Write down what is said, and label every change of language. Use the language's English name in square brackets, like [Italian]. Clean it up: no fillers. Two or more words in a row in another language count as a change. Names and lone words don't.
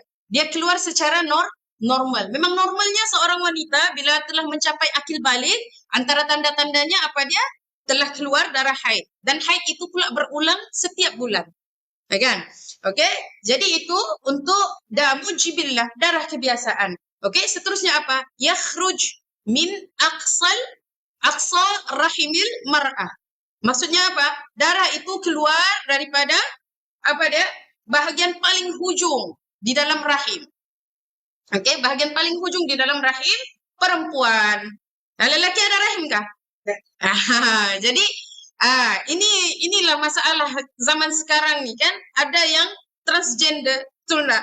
[Malay] Dia keluar secara normal. Memang normalnya seorang wanita bila telah mencapai akil balik, antara tanda-tandanya apa dia? Telah keluar darah haid. Dan haid itu pula berulang setiap bulan. Kan? Okey? Jadi itu untuk [Arabic] دم جبلة, [Malay] darah kebiasaan. Okey, seterusnya apa? [Arabic] يخرج من أقصى رحم المرأة. [Malay] Maksudnya apa? Darah itu keluar daripada apa dia? Bahagian paling hujung di dalam rahim. Okey, bahagian paling hujung di dalam rahim perempuan. Lelaki ada rahim kah? Jadi inilah masalah zaman sekarang ni kan, ada yang transgender, betul tak?